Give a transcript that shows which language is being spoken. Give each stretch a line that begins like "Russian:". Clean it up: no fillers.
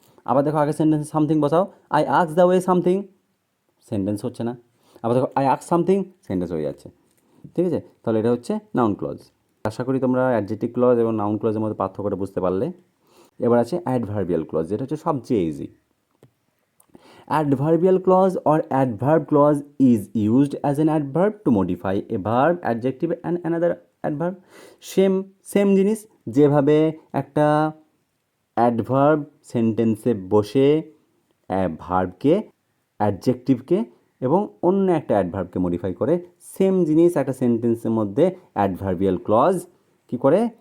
Bangla: আবার দেখো আগের সেন্টেন্সে সামথিং বসাও,
English: I ask the way something,
Bangla: sentence হচ্ছে না। আবার দেখো
English: I ask something,
Bangla: সেন্টেন্স হয়ে যাচ্ছে, ঠিক আছে। তাহলে এটা হচ্ছে নাউন ক্লজ। আশা করি তোমরা অ্যাডজেক্টিভ ক্লজ এবং নাউন ক্লজের মধ্যে পার্থক্যটা বুঝতে পারলে। এবার আছে অ্যাডভার্বিয়াল ক্লজ, যেটা হচ্ছে সবচেয়ে easy.
English: Adverbial clause or adverb clause is used as an adverb to modify a verb, adjective and another adverb.
Bangla: Same জিনিস, যেভাবে একটা অ্যাডভার্ব সেন্টেন্সে বসে ভার্বকে, অ্যাডজেক্টিভকে এবং অন্য একটা অ্যাডভার্বকে মডিফাই করে, সেম জিনিস একটা সেন্টেন্সের মধ্যে অ্যাডভার্বিয়াল ক্লজ কী করে?